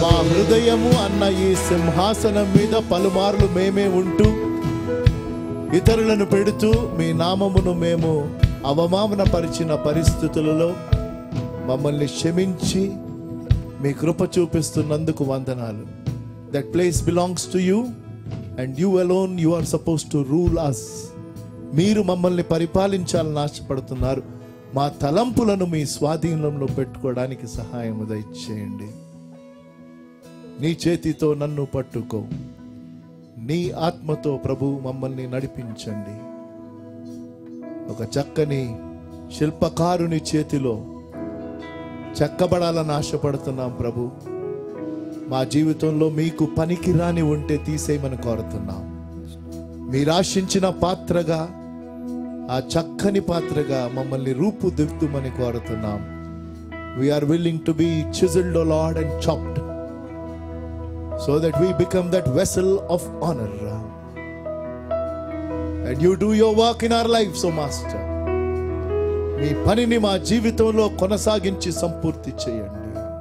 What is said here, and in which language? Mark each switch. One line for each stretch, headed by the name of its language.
Telugu: మా హృదయము అన్న ఈ సింహాసనం మీద పలుమార్లు మేమే ఉంటూ, ఇతరులను పెడుతూ, మీ నామమును మేము అవమానపరిచిన పరిస్థితులలో మమ్మల్ని క్షమించి మీ కృప చూపిస్తున్నందుకు వందనాలు.
English: That place belongs to you and you alone, you are supposed to rule us.
Telugu: మీరు మమ్మల్ని పరిపాలించాలని ఆశపడుతున్నారు. మా తలంపులను మీ స్వాధీనంలో పెట్టుకోవడానికి సహాయం దయచేయండి. నీ చేతితో నన్ను పట్టుకో, నీ ఆత్మతో ప్రభు మమ్మల్ని నడిపించండి. ఒక చక్కని శిల్పకారుని చేతిలో చెక్కబడాలని ఆశపడుతున్నాం ప్రభు. మా జీవితంలో మీకు పనికి రాని ఉంటే తీసేయమని కోరుతున్నాం. మీరు ఆశించిన పాత్రగా, ఆ చక్కని పాత్రగా మమ్మల్ని రూపుదిద్దుమని కోరుతున్నాం.
English: We are willing to be chiseled, O Lord, and chopped, so that we become that vessel of honor. And you do your work in our lives, O Master.
Telugu: మీ పనిని మా జీవితంలో కొనసాగించి సంపూర్తి చేయండి.